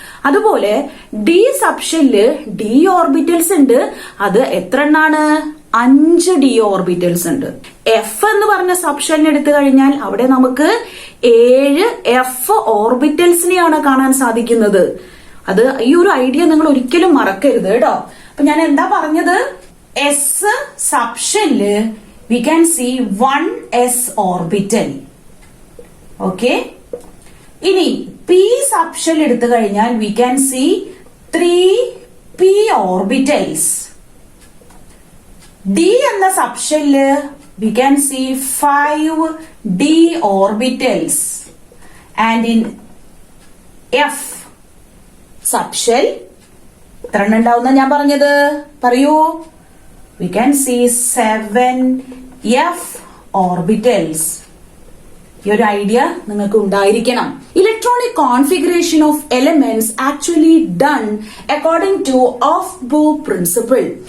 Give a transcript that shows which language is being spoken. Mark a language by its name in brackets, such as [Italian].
[Malayalam] അതുപോലെ D subshell D orbitals ഉണ്ട്. അത് എത്ര എണ്ണാണ്? 5 ഡി ഓർബിറ്റൽസ് ഉണ്ട്. എഫ് എന്ന് പറഞ്ഞ സബ്ഷെല്ലിന് എടുത്തു കഴിഞ്ഞാൽ അവിടെ നമുക്ക് 7 എഫ് ഓർബിറ്റൽസിനെയാണ് കാണാൻ സാധിക്കുന്നത്. അത് ഈ ഒരു ഐഡിയ നിങ്ങൾ ഒരിക്കലും മറക്കരുത് കേട്ടോ. അപ്പൊ ഞാൻ എന്താ പറഞ്ഞത്? [English] S subshell we can see 1 s orbital. Okay, [Malayalam] ഇനി p സബ്ഷെൽ എടുത്തു കഴിഞ്ഞാൽ [English] we can see 3 p orbitals. d എന്ന subshell we can see 5 d orbitals. [Malayalam] And in f subshell എത്ര എണ്ണം ഉണ്ടാവുന്ന ഞാൻ പറഞ്ഞത് പറയൂ? [English] We can see 7 f orbitals. [Malayalam] ഈ ഒരു ഐഡിയ നിങ്ങൾക്ക് ഉണ്ടായിരിക്കണം. [English] Electronic configuration of elements actually done according to aufbau principle.